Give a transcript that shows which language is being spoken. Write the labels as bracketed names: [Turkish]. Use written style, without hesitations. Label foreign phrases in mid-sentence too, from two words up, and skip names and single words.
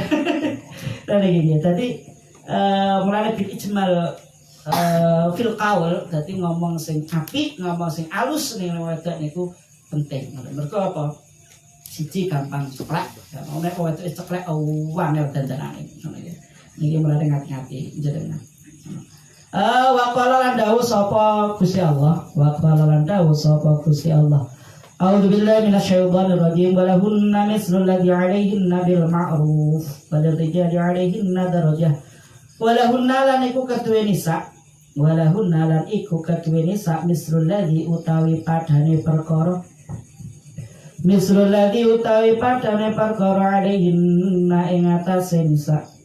[Javanese] Dan iki tadi mulane [Arabic] بالإجمال في القول, [Javanese] dadi ngomong sing apik, ngomong sing alus ning wedok niku penting. Mergo apa? Siji gampang ceklek. Nek wedok ceklek angel dandanane. Niki mulane ngati-ngati njenengan. [Arabic] وقال [Javanese] lan dawuh sapa Gusti Allah. [Arabic] أعوذ بالله من الشيطان الرجيم. ولهن مثل الذي عليهن بالمعروف وللرجال عليهن درجة. ولهن [Javanese] lan iku keduwe nisa. Walahunna lan iku keduwe nisa [Arabic] مثل الذي [Javanese] utawi padane perkara alaihinna ing atase nisa